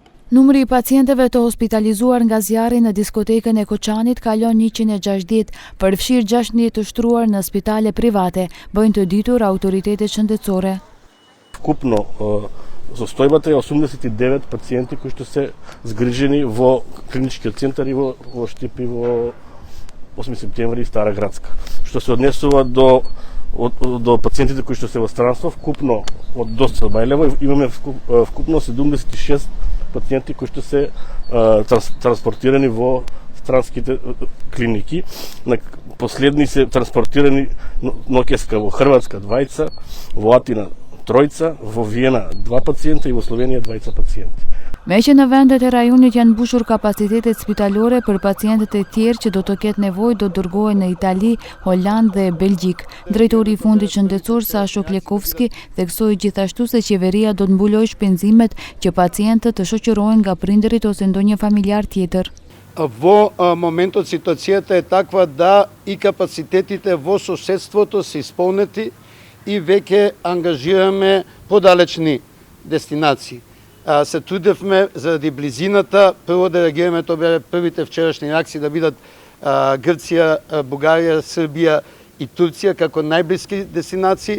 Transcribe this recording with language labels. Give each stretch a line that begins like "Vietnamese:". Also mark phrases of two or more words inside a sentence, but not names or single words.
Albanian: Numri I pacientëve të hospitalizuar nga zjarri në diskotekën e Koçanit kalon 160, përfshirë 16 të shtruar në spitale private, bëjnë të ditur autoritetet shëndetësore.
Macedonian: Вкупно состојбата е 89 пациенти кои што се згрижени во клиничкиот центар и во Штип и во 8 септември и Стара Градска. Што се однесува до пациентите кои што се во странство, вкупно од доста Бајлево имаме вкупно 76 пациенти кои што се транспортирани во странските клиники. Последни се транспортирани ноќеска во Хрватска 2, во Атина 3, во Виена 2 пациента и во Словенија 2 пациенти.
Albanian: Me që në vendet e rajonit janë mbushur kapacitetet spitalore për pacientët e tjerë që do të ketë nevojë do dërgohen në Itali, Holandë dhe Belgjik. Drejtori I Fundit Shëndetësor Sasho Klekovski theksoi gjithashtu se qeveria do të mbulojë shpenzimet që pacientët të shoqërohen nga prindërit ose ndonjë familjar tjetër.
Macedonian: Во моментот ситуацијата е таква да и капацитетите во соседството се исполнети и веќе ангажираме подалечни дестинации. Се трудевме заради близината, прво да реагираме, тоа беа првите вчерашни реакции да бидат Грција, Бугарија, Србија и Турција како најблиски дестинации.